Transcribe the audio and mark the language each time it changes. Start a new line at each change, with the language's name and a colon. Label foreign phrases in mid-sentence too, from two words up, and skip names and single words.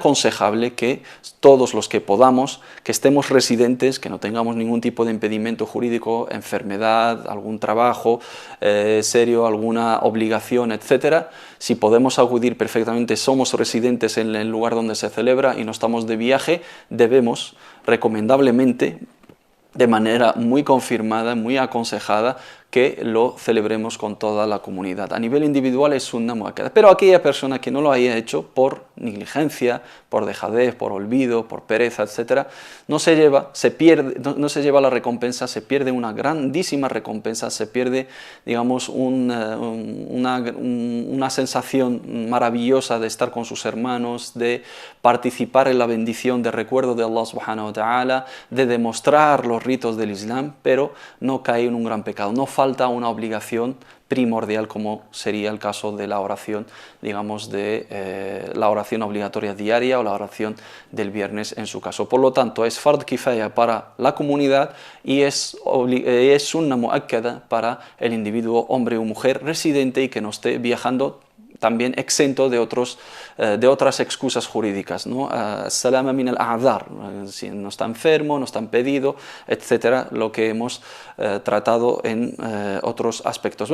Spanish: aconsejable que todos los que podamos, que estemos residentes, que no tengamos ningún tipo de impedimento jurídico, enfermedad, algún trabajo serio, alguna obligación, etcétera, si podemos acudir perfectamente, somos residentes en el lugar donde se celebra y no estamos de viaje, debemos recomendablemente, de manera muy confirmada, muy aconsejada, que lo celebremos con toda la comunidad. A nivel individual es
Arabic: سنة مؤكدة,
Spanish: pero aquella persona que no lo haya hecho por negligencia, por dejadez, por olvido, por pereza, etc., no se lleva la recompensa, se pierde una grandísima recompensa, se pierde, digamos, una sensación maravillosa de estar con sus hermanos, de participar en la bendición de recuerdo de Allah
Arabic: سبحانه وتعالى,
Spanish: de demostrar los ritos del Islam, pero no cae en un gran pecado, no falta una obligación primordial como sería el caso de la oración, digamos, de la oración obligatoria diaria o la oración del viernes en su caso. Por lo tanto, es
Arabic: فرض كفاية
Spanish: para la comunidad y es
Arabic: سنة مؤكدة
Spanish: para el individuo, hombre o mujer residente y que no esté viajando, también exento de otras excusas jurídicas, ¿no?
Arabic: سلامة من الأعذار,
Spanish: si no está enfermo, no está impedido, etcétera, lo que hemos tratado en otros aspectos.